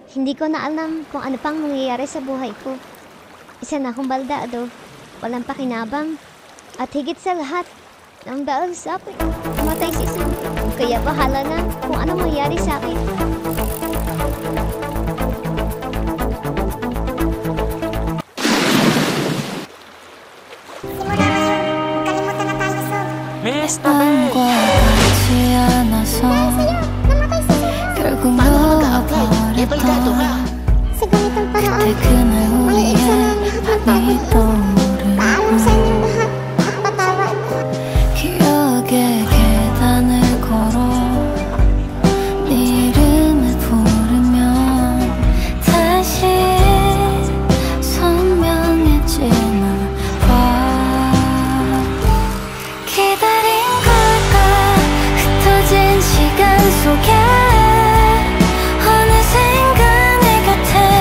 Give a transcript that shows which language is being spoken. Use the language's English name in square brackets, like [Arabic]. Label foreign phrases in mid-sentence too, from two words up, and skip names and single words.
[Filipino] Hindi ko na alam kung ano pang mangyayari sa buhay ko. Isa na akong baldado, walang pakinabang, at higit sa lahat, nang dahil sa akin, namatay si Sun. Kaya bahala na kung ano mangyayari sa akin. Simula na, Sun. Kalimutan na tayo, Sun. Miss Tabe! [Korean] 같지 않아서 [Filipino] Namatay si Sun. [Korean] 결국 [Filipino] Paano ka mag-a-apply? Eh, baldado ka. Sa ganitong paraan, [Korean] 그때 그날 [Filipino] may isa [Korean] 우리의 [Filipino] lang [Korean] 밤이 떠오르고 [Filipino] paalam sa inyong lahat at patawad. [Korean] 기억의 계단을 걸어 네 이름을 부르면 다시 선명해지나 봐 기다린 걸까 흩어진 시간 속에 어느샌가 내 곁에